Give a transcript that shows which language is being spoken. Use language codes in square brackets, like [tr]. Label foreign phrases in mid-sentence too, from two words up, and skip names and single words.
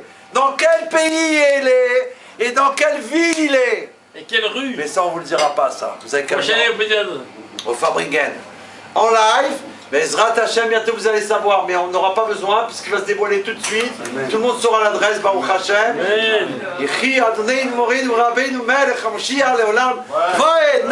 [fr] Dans quel pays il est et dans quelle ville il est. Et quelle rue? Mais ça, on vous le dira pas, ça. Vous avez qu'à Prochaine peut-être. au Fabringen. En live, mais [he] Ezrat Hashem, [fr] bientôt vous allez savoir, mais on n'aura pas besoin, puisqu'il va se dévoiler tout de suite. Tout le monde saura l'adresse, [he] Baruch Hashem. [fr] Amen. [he] Yechi Adonai Morin Rabbeinu Melech HaMashiach Leolam.